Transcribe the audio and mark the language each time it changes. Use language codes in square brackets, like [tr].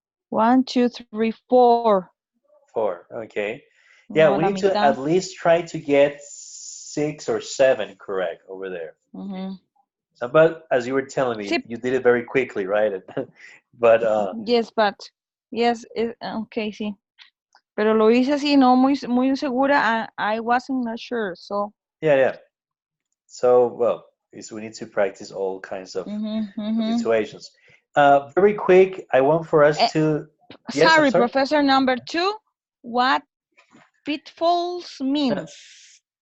[en] 1, 2, 3, 4. 4. Okay. Yeah, No, we [es] la [en] need to [es] mitad. [en] at least try to get 6 or 7 correct over there. Mm-hmm. So, but as you were telling me, [es] Sí. [en] you did it very quickly, right? But Yes, but yes. Okay, sí. [es] Pero lo hice así, no muy segura. [en] I wasn't not sure. So. yeah. So, well, we need to practice all kinds of situations. Very quick, I want for us to. Yes, I'm Sorry, sorry. Professor number 2. What pitfalls means?